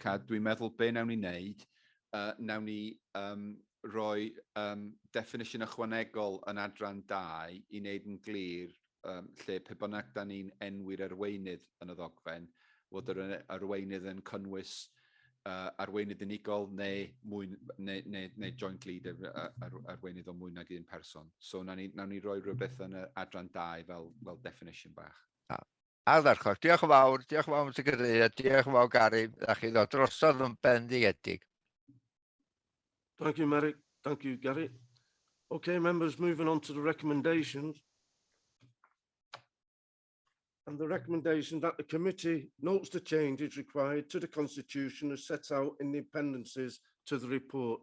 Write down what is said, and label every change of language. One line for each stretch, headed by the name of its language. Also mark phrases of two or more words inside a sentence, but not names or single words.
Welsh: a dwi'n meddwl be nawn ni wneud, nawn ni roi definition ychwanegol yn adran 2 i wneud yn glir lle pe bynnag da ni'n enwi'r arweinydd yn y ddogfen, fod yr arweinydd yn cynnwys arweinydd unigol neu
English: joint leader,
Welsh: arweinydd o mwy nag un person. So nawn ni roi rhywbeth yn y adran 2 fel definition bach. Ardderchog, diolch yn fawr, Mr Cadeirydd, diolch yn fawr Gary, a chi ddod drosodd yn bendigedig.
English: Thank you, Merrick. Thank you, Gary. Okay, members, moving on to the recommendations. And the recommendation that the committee notes the changes required to the constitution as set out in the appendices to the report.